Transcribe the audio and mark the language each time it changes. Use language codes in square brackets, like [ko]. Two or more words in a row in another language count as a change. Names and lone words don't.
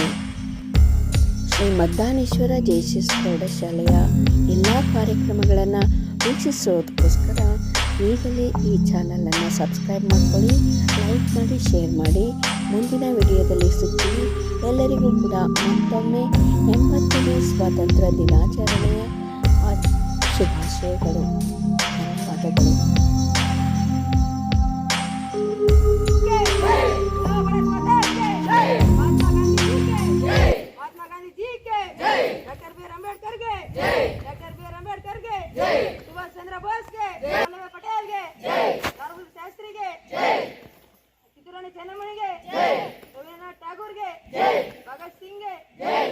[kn] ಶ್ರೀ ಮದ್ದಾನೇಶ್ವರ ಜೆಎಸ್ಎಸ್ ಪ್ರೌಢಶಾಲೆಯ ಎಲ್ಲ ಕಾರ್ಯಕ್ರಮಗಳನ್ನು ವೀಕ್ಷಿಸೋದಕ್ಕೋಸ್ಕರ ಈಗಲೇ ಈ ಚಾನಲನ್ನು ಸಬ್ಸ್ಕ್ರೈಬ್ ಮಾಡ್ಕೊಳ್ಳಿ, ಲೈಕ್ ಮಾಡಿ, ಶೇರ್ ಮಾಡಿ. ಮುಂದಿನ ವಿಡಿಯೋದಲ್ಲಿ ಸಿಗ್ತೀನಿ. ಎಲ್ಲರಿಗೂ ಕೂಡ ಮತ್ತೊಮ್ಮೆ 80ನೇ ಸ್ವಾತಂತ್ರ್ಯ ದಿನಾಚರಣೆಯ ಶುಭಾಶಯಗಳು. ಧನ್ಯವಾದಗಳು. [hi] सुभाष चंद्र बोस के, वल्लभ पटेल के, लाल शास्त्री के, कित्तूर रानी ಚೆನ್ನಮ್ಮನಿ के, रवींद्रनाथ टैगोर के, भगत सिंह के.